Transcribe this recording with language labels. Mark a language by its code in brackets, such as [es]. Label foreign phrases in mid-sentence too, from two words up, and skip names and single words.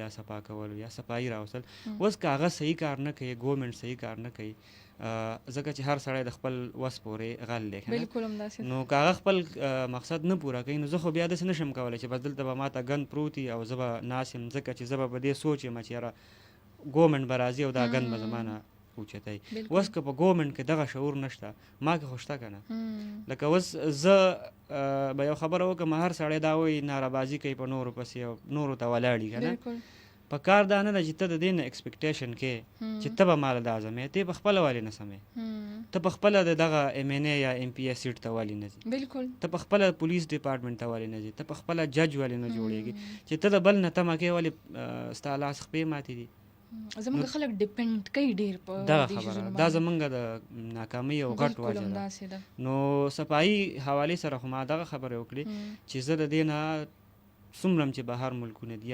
[ps] دا صفا کول یا صفایي راوستل اوس که هغه صحیح کار نه کوي ګورمنټ صحیح کار نه کوي ځکه چې هر سړی د خپل وس پورې غل دی نو که هغه خپل مقصد نه پوره کوي نو زه خو بیا داسې نشم کولی چې بس دلته به ما ته ګند پروت وي او زه به ناست یم ځکه چې زه به په دې سوچ یم چې یاره ګورمنټ به راځي او دا ګند به زما نه اوچتوي اوس که په ګورمنټ کې دغه شعور نشته ما کې خو شته که نه لکه اوس زه به یو خبره وکړم هر سړی دا وایي نارهبازي کوي په نورو پسې او نورو ته ولاړي که نه په کار دا نه ده چې ته د دې نه ایکسپیکټیشن کې چې ته به ماله دا سمې ته په خپله ولې نه سمې ته په خپله د دغه ایم این ای یا ایم پی ایس سیټ ته ولې نه ځي ته په خپله [en] police department [ps] ته ولې نه ځي ته په خپله جج ولې نه جوړېږي چې ته د بل نه تمه کې ولې ستا لاس خپې ماتې دي زمونږ خلک ډیپینډ کوي ډېر په دغه خبره دا زمونږ د ناکامۍ او غټ وجه ده نو صفایي حوالې سره خو ما دغه خبرې وکړې چې زه د دې نه څومره چې بهر ملکونه دي